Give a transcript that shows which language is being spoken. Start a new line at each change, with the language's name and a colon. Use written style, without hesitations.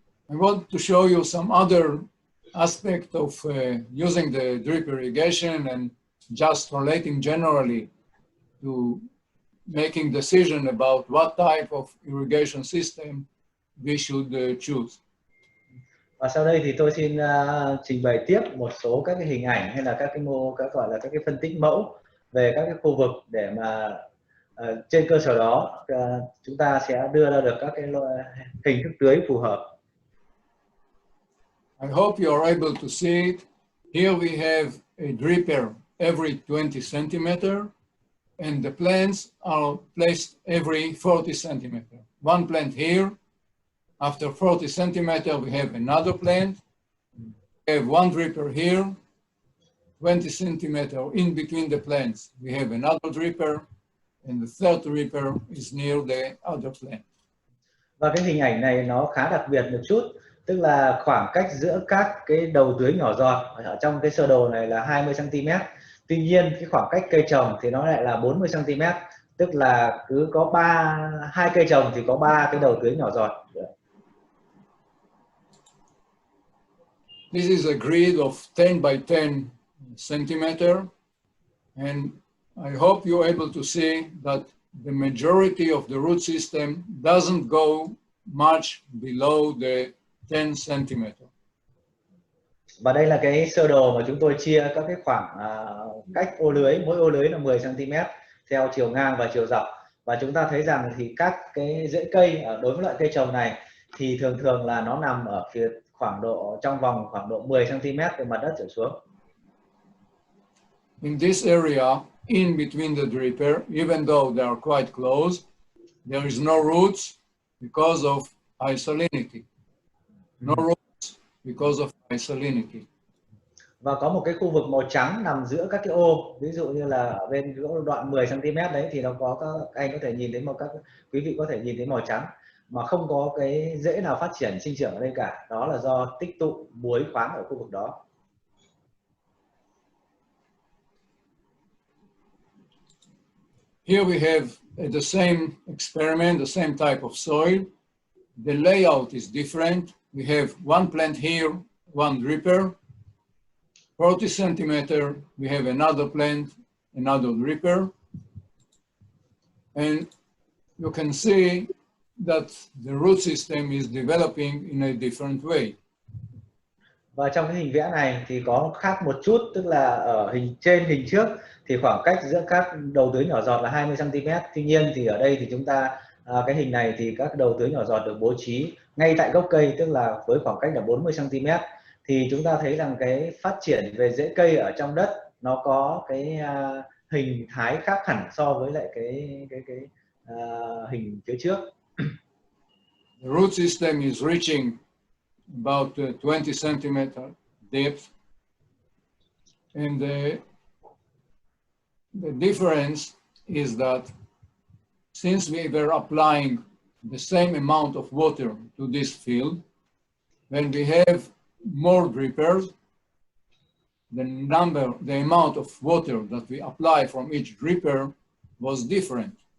English: I want to show you some other aspect of using the drip irrigation and just relating generally to making decision about what type of irrigation system we should choose.
Vietnamese: Và sau đây thì tôi xin trình bày tiếp một số các cái hình ảnh hay là các cái gọi là các cái phân tích mẫu về các cái khu vực để mà trên cơ sở đó chúng ta sẽ đưa ra được các cái hình thức tưới phù hợp.
English: I hope you are able to see it. Here we have a dripper every 20 centimeter, and the plants are placed every 40 centimeter. One plant here. After 40 centimeter, we have another plant. We have one dripper here, 20 centimeter in between the plants. We have another dripper, and the third dripper is near the other plant.
Vietnamese: Và cái hình ảnh này nó khá đặc biệt một chút, tức là khoảng cách giữa các cái đầu tưới nhỏ giọt ở trong cái sơ đồ này là 20 cm. Tuy nhiên cái khoảng cách cây trồng thì nó lại là 40 cm, tức là cứ có 2 cây trồng thì có 3 cái đầu tưới nhỏ giọt.
English: This is a grid of 10 by 10 centimeter, and I hope you're able to see that the majority of the root system doesn't go much below the 10 centimeter.
Vietnamese: Và đây là cái sơ đồ mà chúng tôi chia các cái khoảng cách ô lưới, mỗi ô lưới là 10 cm theo chiều ngang và chiều dọc. Và chúng ta thấy rằng thì các cái rễ cây đối với loại cây trồng này thì thường thường là nó nằm ở phía khoảng độ trong vòng khoảng độ 10 cm từ mặt đất trở xuống.
English: In this area, in between the dripper, even though they are quite close, there is no roots because of isolinity. No roots because of isolinity.
Vietnamese: Và có một cái khu vực màu trắng nằm giữa các cái ô, ví dụ như là ở bên đoạn 10 cm đấy thì nó có các anh có thể nhìn thấy quý vị có thể nhìn thấy màu trắng mà không có cái rễ nào phát triển sinh trưởng ở đây cả, đó là do tích tụ muối khoáng ở khu vực đó.
English: Here we have the same experiment, the same type of soil. The layout is different. We have one plant here, one dripper. 40 centimeter, we have another plant, another dripper. And you can see that the root system is developing in a different way.
Vietnamese: Và trong cái hình vẽ này thì có khác một chút, tức là ở trên hình trước thì khoảng cách giữa các đầu tưới nhỏ giọt là 20 cm. Tuy nhiên thì ở đây thì chúng ta cái hình này thì các đầu tưới nhỏ giọt được bố trí ngay tại gốc cây, tức là với khoảng cách là 40 cm. Thì chúng ta thấy rằng cái phát triển về rễ cây ở trong đất nó có cái hình thái khác hẳn so với lại cái hình phía trước.
English: The root system is reaching about 20 centimeter depth, and the difference is that since we were applying the same amount of water to this field, when we have more drippers, the amount of water that we apply from each dripper was different.